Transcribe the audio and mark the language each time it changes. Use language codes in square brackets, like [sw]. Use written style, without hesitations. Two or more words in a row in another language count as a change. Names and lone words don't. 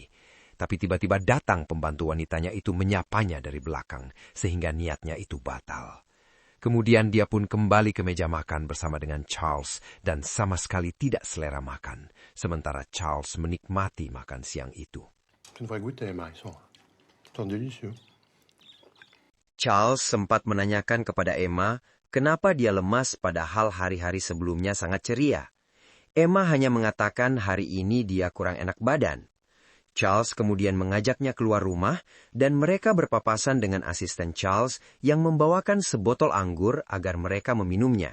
[id] Tapi tiba-tiba datang pembantu wanitanya itu menyapanya dari belakang sehingga niatnya itu batal. Kemudian dia pun kembali ke meja makan bersama dengan Charles dan sama sekali tidak selera makan, sementara Charles menikmati makan siang itu. [fr] Tu devrais goûter, Emma, ils sont délicieux. [id] Charles sempat menanyakan kepada Emma kenapa dia lemas padahal hari-hari sebelumnya sangat ceria. Emma hanya mengatakan hari ini dia kurang enak badan. Charles kemudian mengajaknya keluar rumah dan mereka berpapasan dengan asisten Charles yang membawakan sebotol anggur agar mereka meminumnya.